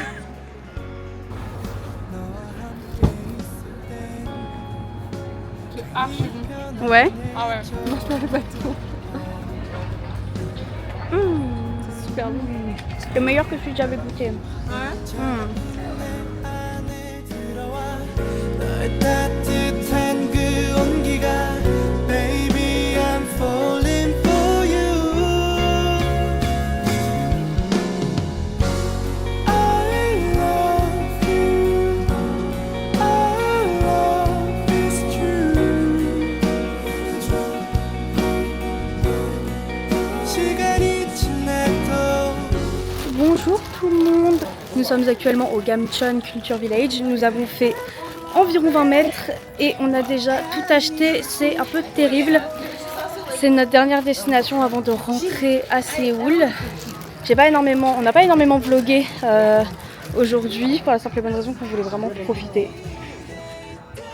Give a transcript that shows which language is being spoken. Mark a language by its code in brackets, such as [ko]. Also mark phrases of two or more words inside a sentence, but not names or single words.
[fr] C'est archi bon. Ouais. Ah ouais, non je l'avais pas tout. C'est super bon. C'est le meilleur que celui que j'avais goûté. Ouais. [ko] 너의 따뜻한 그 온기가 [en] Baby I'm falling for you I love you Our love is true [ko] 시간이 지나도 [fr] Bonjour tout le monde. Nous sommes actuellement au Gamcheon Culture Village. Nous avons fait environ 20 mètres et on a déjà tout acheté. C'est un peu terrible. C'est notre dernière destination avant de rentrer à Séoul. On n'a pas énormément vlogué aujourd'hui pour la simple et bonne raison qu'on voulait vraiment profiter.